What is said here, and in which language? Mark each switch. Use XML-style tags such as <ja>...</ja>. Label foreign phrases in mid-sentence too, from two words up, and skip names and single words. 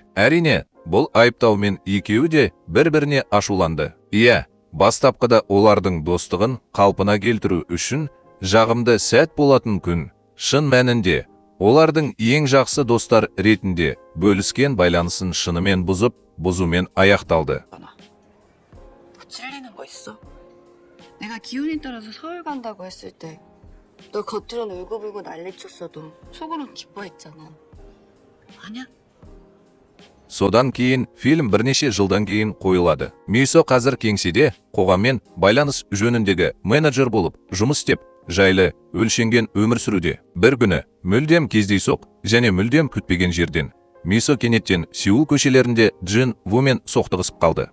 <kk>Әрине, бұл айыптаумен екеуі де бір-біріне ашуланды. Иә, бастапқыда олардың достығын қалпына келтіру үшін жағымды сәт болатын күн. Шын мәнінде, олардың ең жақсы достар ретінде бөліскен байланысын шынымен бұзумен аяқталды.</kk> <ko>찔리는 거 있어? 내가 기운이 떨어서 서울 간다고 했을 때 너 겉으로는 울고불고 난리쳤어도 속으로는 기뻐했잖아. 아니야?</ko> <kk>Содан кейін фильм бірнеше жылдан кейін қойылады. Мисо қазір кеңседе қоғаммен байланыс жөніндегі менеджер болып жұмыс істеп, жайлы, өлшенген өмір сүруде. Бір күні мүлдем кездейсоқ және мүлдем күтпеген жерден Мисо кенеттен Сеул көшелерінде Джин Вумен соқтығысып қалды.</kk>